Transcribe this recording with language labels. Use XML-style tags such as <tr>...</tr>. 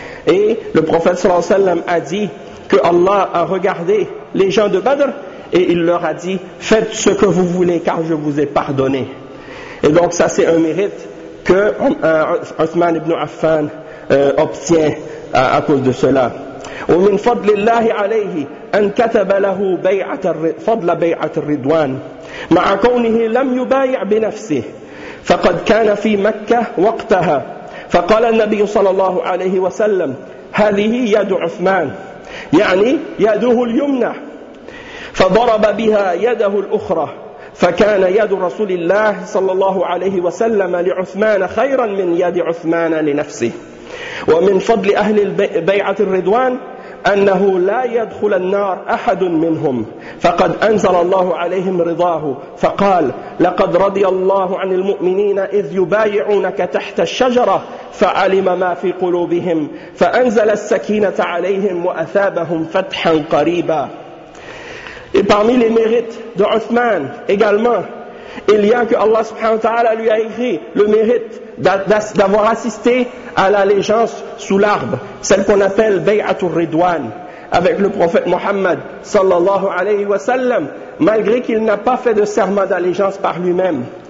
<fr>Et le prophète sallallahu alayhi wa sallam a dit que Allah a regardé les gens de Badr et il leur a dit « Faites ce que vous voulez car je vous ai pardonné. » Et donc ça c'est un mérite que Uthman ibn Affan obtient à cause de cela.</fr> <ar>وَمِنْ فَضْلِ اللَّهِ عَلَيْهِ أَنْ كَتَبَ لَهُ فَضْلَ بَيْعَةِ الرِّدْوَانِ مَعَ كَوْنِهِ لَمْ يُبَايِعْ بِنَفْسِهِ فَقَدْ كَانَ فِي مَكَّةِ وَقْتَهَا فَقَالَ النَّبِيُّ صَلَى اللَّهُ عَلَيْهِ وَسَلَّمْ هَذِهِ يَدُ عُثْمَانِ يعني يده اليمنى فضرب بها يده الأخرى فكان يد رسول الله صلى الله عليه وسلم لعثمان خيرا من يد عثمان لنفسه ومن فضل أهل بيعة الرضوان أنه لا يدخل النار أحد منهم فقد أنزل الله عليهم رضاه فقال لقد رضي الله عن المؤمنين إذ يبايعونك تحت الشجرة فعلم ما في قلوبهم فأنزل السكينة عليهم وأثابهم فتحا قريبا.</ar> <fr>Et parmi les mérites de Uthman également, il y a que Allah subhanahu wa ta'ala lui a écrit le mérite d'avoir assisté à l'allégeance sous l'arbre, celle qu'on appelle Bay'atul Ridwan, avec le prophète Muhammad sallallahu alayhi wa sallam, malgré qu'il n'a pas fait de serment d'allégeance par lui-même.</fr>